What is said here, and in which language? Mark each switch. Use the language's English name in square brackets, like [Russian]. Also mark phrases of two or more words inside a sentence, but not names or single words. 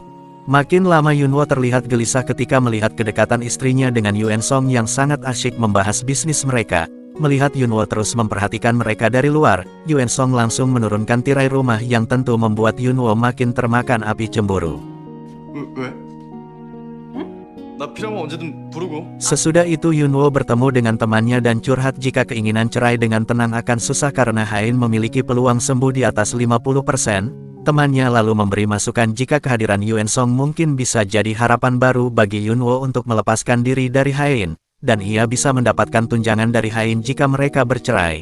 [Indonesian] Makin lama Yunwo terlihat gelisah ketika melihat kedekatan istrinya dengan Yuen Song yang sangat asyik membahas bisnis mereka. Melihat Yunwo terus memperhatikan mereka dari luar, Yuen Song langsung menurunkan tirai rumah yang tentu membuat Yunwo makin termakan api cemburu. [Korean] 왜? 나 필요하면 언제든 부르고. [Indonesian] Sesudah itu Yunwo bertemu dengan temannya dan curhat jika keinginan cerai dengan tenang akan susah karena Hain memiliki peluang sembuh di atas 50%. Temannya lalu memberi masukan jika kehadiran Yuan Song mungkin bisa jadi harapan baru bagi Yunwo untuk melepaskan diri dari Hain, dan ia bisa mendapatkan tunjangan dari Hain jika mereka bercerai.